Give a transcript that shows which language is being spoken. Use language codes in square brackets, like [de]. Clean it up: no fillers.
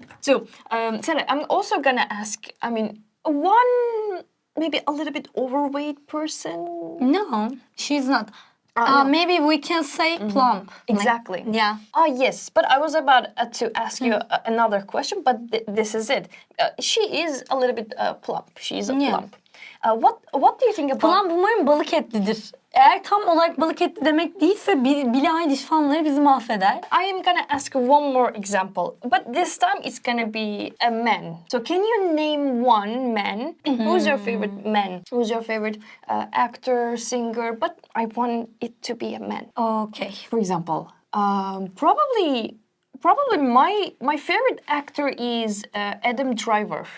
[en] So, Sarah, I'm also gonna ask, I mean, one maybe a little bit overweight person? No, she's not. No. Maybe we can say plump. Exactly. Like, yeah. Yes, but I was about to ask you another question, but this is it. She is a little bit plump. She's a plump. What do you think about... [tr] Plump umarım balık etlidir. Eğer tam olarak balık etli demek değilse Billie Eilish fanları bizi mahveder. [en] I am gonna ask one more example, but this time it's gonna be a man. So can you name one man? Who's your favorite man? Who's your favorite actor, singer? But I want it to be a man. Okay. For example, probably my favorite actor is Adam Driver.